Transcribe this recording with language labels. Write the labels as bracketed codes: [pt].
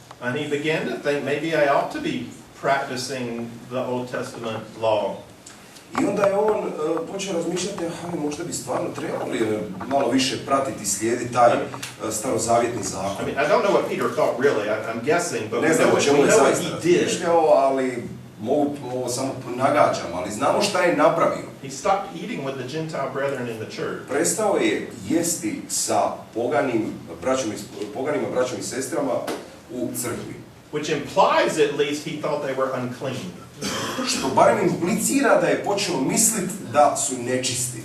[en] And he began to think, maybe I ought to be practicing the Old Testament law. [hr] I onda je on počeo razmišljati, možda bi stvarno trebali malo više pratiti, slijediti taj starozavjetni zakon. [en] I mean, I don't know what Peter thought really, I'm guessing, but [hr] ne znam o čemu je zaista razmišljao, ali mogu samo nagađam, ali znamo šta je napravio. [en] He stopped eating with the Gentile brethren in the church. [hr] Prestao je jesti sa poganima braćom i sestrama u crkvi. [en] Which implies, at least, he thought they were unclean. [hr] Što barem implicira da je počeo misliti da su nečisti.